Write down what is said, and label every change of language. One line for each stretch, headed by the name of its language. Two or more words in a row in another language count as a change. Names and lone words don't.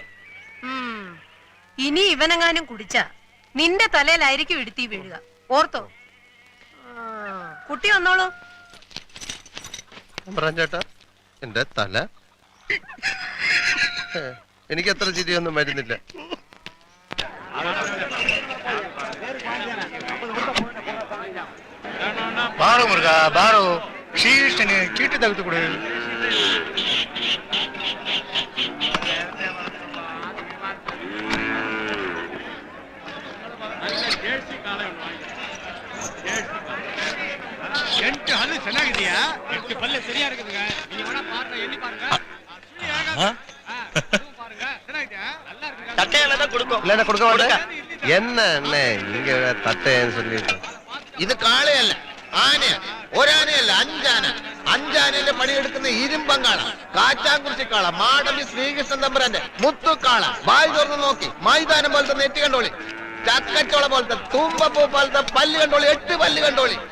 Malayalam: ഇനി ഇവനെങ്ങാനും കുടിച്ച നിന്റെ തലയിലായിരിക്കും ഇടുത്തി വീഴുക, ഓർത്തോ. കുട്ടി വന്നോളൂ. ചേട്ടാ, എന്റെ തല എനിക്ക് അത്ര ചിരിയൊന്നും വരുന്നില്ല.
Kannada: ಬಾರೋ ಮುರುಘಾ ಬಾರೋ, ಶ್ರೀಕೃಷ್ಣನೇ ಚೀಟಿ ತೆಗೆದುಕೊಡು. ಎಂಟು ಹಲ್ಲು ಚೆನ್ನಾಗಿದೆಯಾ? ಎಷ್ಟು ಪಲ್ಲೆ ಸರಿಯಾ
Tamil: இருக்குதுங்க. நீங்க வேணா பாருங்க, எண்ணி பாருங்க. பாருங்க, ಚೆನ್ನಾಗಿದೆಯಾ? நல்லா இருக்குங்க. தட்டையில தான் கொடுக்கும். இல்ல கொடுக்க மாட்டேன். என்ன அண்ணே நீங்க தட்டைன்னு சொல்லிட்டு.
Malayalam: ഇത് കാളയല്ല, ആനയാ. ഒരാനയല്ല, അഞ്ചാന. അഞ്ചാനയുടെ പണിയെടുക്കുന്ന ഇരുമ്പങ്കാള, കാച്ചാങ്കുറിശിക്കാള, മാടമ്പി ശ്രീകൃഷ്ണൻ തമ്പുരാന്റെ മുത്തുക്കാള. വായി തുറന്ന് നോക്കി മൈതാനം പോലത്തെ നെറ്റി കണ്ടോളി, ചക്കച്ചോള പോലത്തെ, തുമ്പപ്പൂ പോലത്തെ പല്ല് കണ്ടോളി, 8 പല്ല് കണ്ടോളി.